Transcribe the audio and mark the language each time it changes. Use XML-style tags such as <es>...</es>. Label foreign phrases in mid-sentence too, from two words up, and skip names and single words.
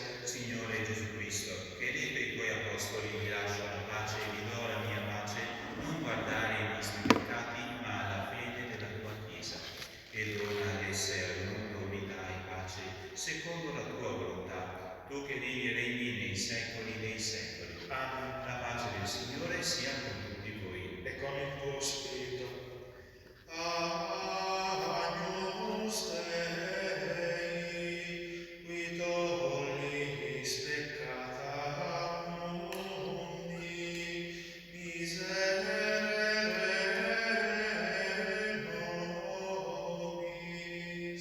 <it>Signore Gesù Cristo, che dite ai tuoi apostoli: vi lascio la pace e vi do la mia pace, non guardare i nostri peccati, ma alla fede della tua Chiesa, e dona ad esse al mondo unità e pace, secondo la tua volontà, tu che vivi e regni nei secoli dei secoli. Amen. La pace del Signore sia con tutti voi. E con il tuo spirito.</it> <la>Agnus Dei, qui tollis peccata mundi, miserere nobis.</la>